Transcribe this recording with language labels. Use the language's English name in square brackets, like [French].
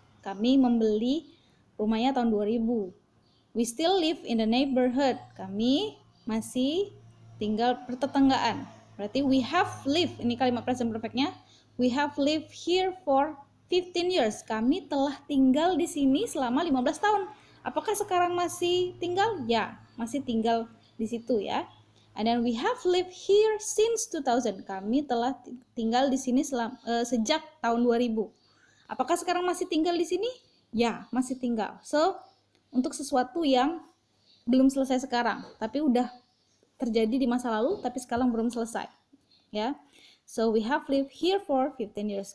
[Indonesian] Kami membeli rumahnya tahun 2000. [English] We still live in the neighborhood. [Indonesian] Kami masih tinggal pertetanggaan. Berarti [English] we have lived, [Indonesian] ini kalimat present perfect-nya. [English] We have lived here for 15 years. [Indonesian] Kami telah tinggal di sini selama 15 tahun. Apakah sekarang masih tinggal? Ya, masih tinggal di situ ya. [English] And then we have lived here since 2000. [Indonesian] Kami telah tinggal di sini sejak tahun 2000. Apakah sekarang masih tinggal di sini? Ya, masih tinggal. So, untuk sesuatu yang belum selesai sekarang, tapi udah terjadi di masa lalu, tapi sekarang belum selesai. [English] Ya, so we have lived here for 15 years.